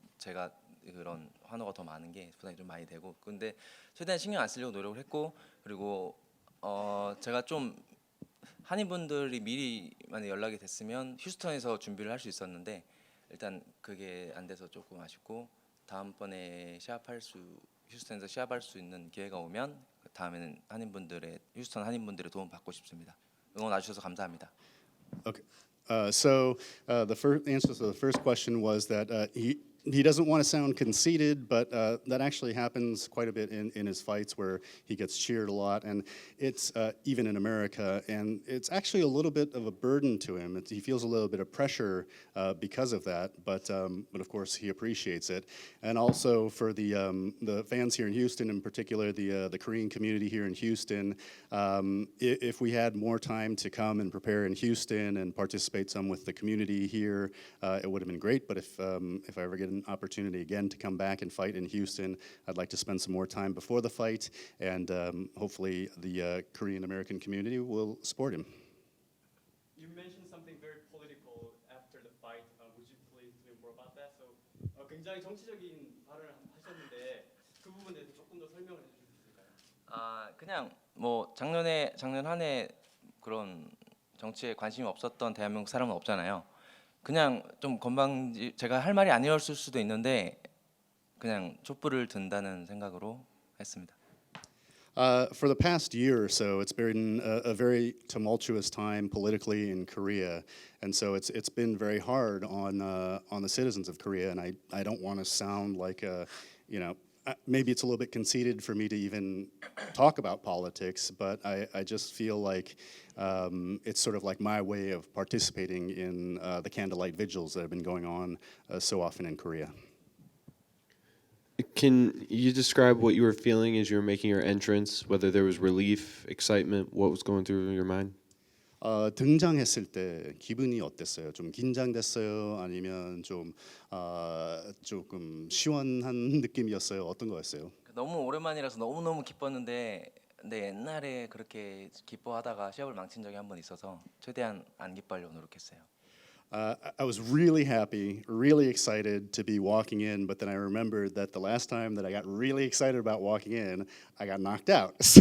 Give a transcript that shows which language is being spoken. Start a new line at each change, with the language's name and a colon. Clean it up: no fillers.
Korean: 제가 그런 환호가 더 많은 게 부담이 좀 많이 되고 근데 최대한 신경 안 쓰려고 노력을 했고 그리고 제가 좀 한인분들이 미리 만약 연락이 됐으면 휴스턴에서 준비를 할 수 있었는데 일단 그게 안 돼서 조금 아쉽고 다음번에 휴스턴에서 시합할 수 있는 기회가 오면 다음에는 휴스턴 한인분들의 도움 받고 싶습니다. 응원 와주셔서 감사합니다.
English: Okay. So the first answer to the first question was that he doesn't want to sound conceited, but that actually happens quite a bit in his fights where he gets cheered a lot, and it's even in America, and it's actually a little bit of a burden to him. He feels a little bit of pressure because of that, but of course he appreciates it. And also for the fans here in Houston, in particular the Korean community here in Houston, if we had more time to come and prepare in Houston and participate some with the community here, it would have been great. But if I ever get an opportunity again to come back and fight in Houston, I'd like to spend some more time before the fight, and hopefully the Korean American community will support him. You mentioned something very political after the fight. Would you please tell me more about that? So
Korean: 굉장히 정치적인 발언을 하셨는데 그 부분에 대해서 조금 더 설명을 해주실 수 있을까요? 그냥 뭐 작년 한 해 그런 정치에 관심이 없었던 대한민국 사람은 없잖아요. 그냥 좀 제가 할 말이 아니었을 수도 있는데 그냥 촛불을 든다는 생각으로 했습니다.
English: For the past year or so, it's been a very tumultuous time politically in Korea, and so it's been very hard on the citizens of Korea. And I don't want to sound like maybe it's a little bit conceited for me to even talk about politics, but I just feel like it's sort of like my way of participating in the candlelight vigils that have been going on so often in Korea. Can you describe what you were feeling as you were making your entrance? Whether there was relief, excitement, what was going through your mind?
Korean: 등장했을 때 기분이 어땠어요? 좀 긴장됐어요? 아니면 좀 조금 시원한 느낌이었어요? 어떤 거였어요? 너무 오랜만이라서 너무너무 기뻤는데 근데 옛날에 그렇게 기뻐하다가 시합을 망친 적이 한 번 있어서 최대한 안 기뻐하려고 노력했어요.
English: I was really happy, really excited to be walking in, but then I remembered that the last time that I got really excited about walking in, I got knocked out.